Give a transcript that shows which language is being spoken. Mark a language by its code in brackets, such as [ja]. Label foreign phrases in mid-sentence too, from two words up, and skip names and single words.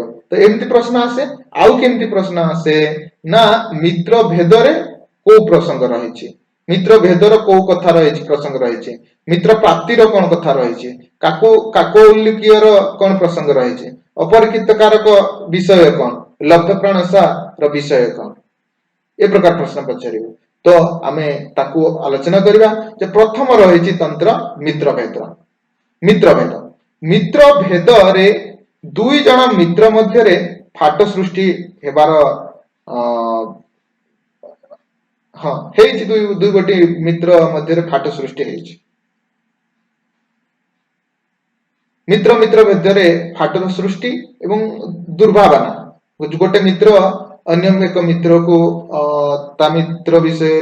[or] ତ ଏମିତି ପ୍ରଶ୍ନ ଆସେ। ଆଉ କେମିତି ପ୍ରଶ୍ନ ଆସେ ନା ମିତ୍ର ଭେଦରେ କୋଉ ପ୍ରସଙ୍ଗ ରହିଛି, ମିତ୍ର ଭେଦର କୋଉ କଥା ରହିଛି, ପ୍ରସଙ୍ଗ ରହିଛି, ମିତ୍ର ପ୍ରାପ୍ତିର କଣ କଥା ରହିଛି, କାକ ଉଲ୍ଲିକୀୟର କଣ ପ୍ରସଙ୍ଗ ରହିଛି, ଅପରିକ୍ଷିତ କାରକ ବିଷୟ କଣ, ଲବ୍ଧ ପ୍ରଣାଶ ର ବିଷୟ କଣ ଏ ପ୍ରକାର ପ୍ରଶ୍ନ ପଚାର ତ ଆମେ ତାକୁ ଆଲୋଚନା କରିବା ଯେ ପ୍ରଥମ ରହିଛି ତନ୍ତ୍ର ମିତ୍ର ଭେଦ ମିତ୍ର ଭେଦ ରେ ଦୁଇ ଜଣ ମିତ୍ର ମଧ୍ୟ ରେ ଫାଟ ସୃଷ୍ଟି ହେବାର ହଁ ହେଉଛି ଦୁଇ ଗୋଟି ମିତ୍ର ମଧ୍ୟ ରେ ଫାଟ ସୃଷ୍ଟି ହେଉଛି ମିତ୍ର ମିତ୍ର ଭେଦ ରେ ଫାଟର ସୃଷ୍ଟି ଏବଂ ଦୁର୍ଭାବନା ଗୋଟେ ମିତ୍ର ଅନ୍ୟ ଏକ ମିତ୍ର କୁ ତା ମିତ୍ର ବିଷୟ